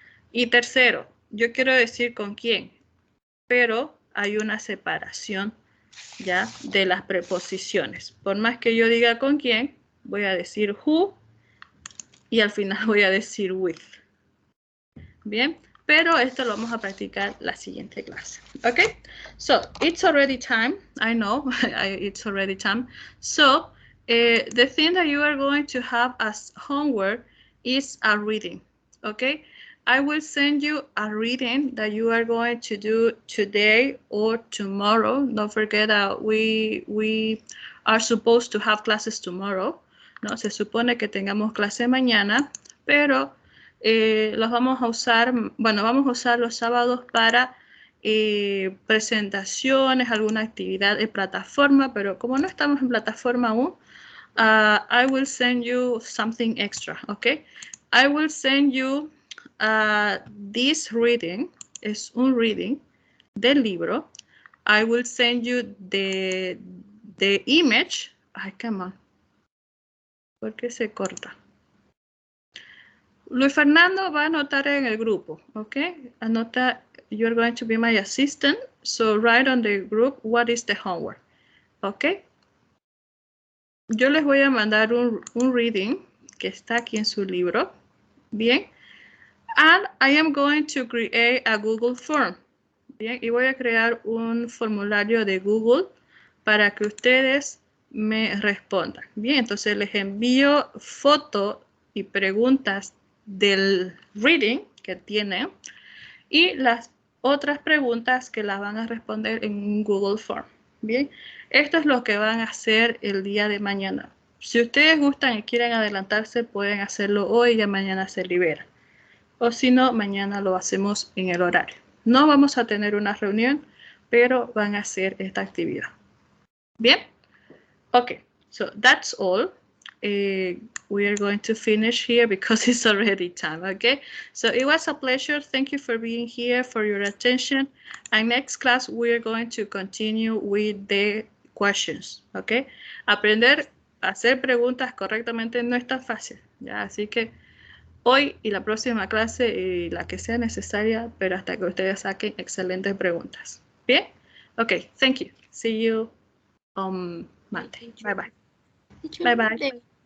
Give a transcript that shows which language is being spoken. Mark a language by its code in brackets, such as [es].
[es] Y tercero, yo quiero decir con quién, pero hay una separación ya de las preposiciones. Por más que yo diga con quién, voy a decir who y al final voy a decir with. Bien, pero esto lo vamos a practicar la siguiente clase. [en] Okay, so it's already time. I know it's already time. So the thing that you are going to have as homework is a reading. Okay, I will send you a reading that you are going to do today or tomorrow. Don't forget that we are supposed to have classes tomorrow. [es] No, se supone que tengamos clase mañana, pero los vamos a usar, bueno, vamos a usar los sábados para presentaciones, alguna actividad de plataforma, pero como no estamos en plataforma aún, [en] I will send you something extra, okay? I will send you this reading, [es] es un reading del libro. [en] I will send you the image. Ay, come on. [es] ¿Por qué se corta? Luis Fernando va a anotar en el grupo, ¿ok? [en] Anota, you're going to be my assistant, so write on the group what is the homework, ¿ok? [es] Yo les voy a mandar un reading que está aquí en su libro, ¿bien? [en] And I am going to create a Google form, ¿bien? [es] Y voy a crear un formulario de Google para que ustedes me respondan, ¿bien? Entonces les envío foto y preguntas del reading que tienen y las otras preguntas que las van a responder en un Google Form. Bien, esto es lo que van a hacer el día de mañana. Si ustedes gustan y quieren adelantarse, pueden hacerlo hoy y ya mañana se libera. O si no, mañana lo hacemos en el horario. No vamos a tener una reunión, pero van a hacer esta actividad. Bien, [en] ok, so that's all. We are going to finish here because it's already time, okay? So it was a pleasure. Thank you for being here, for your attention. And next class, we are going to continue with the questions, okay? [es] Aprender a hacer preguntas correctamente no es tan fácil, ¿ya? Así que hoy y la próxima clase y la que sea necesaria, pero hasta que ustedes saquen excelentes preguntas. ¿Bien? [en] Okay, thank you. See you on Monday. Bye-bye. Bye-bye.